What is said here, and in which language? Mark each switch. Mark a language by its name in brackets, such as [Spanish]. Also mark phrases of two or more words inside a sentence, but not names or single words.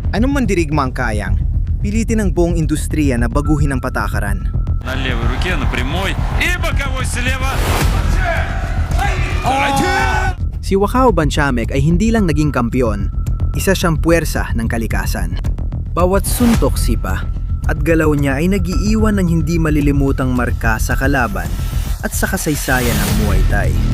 [Filipino] Anong mandirigma ang kayang? Pilitin ng buong industriya na baguhin ang patakaran. [Russian] На левой руке, на прямой. И боковой слева. [Filipino] Si João Banchamek ay hindi lang naging kampiyon, isa siyang puwersa ng kalikasan. Bawat suntok sipa at galaw niya ay nag-iiwan ng hindi malilimutang marka sa kalaban at sa kasaysayan ng Muay Thai.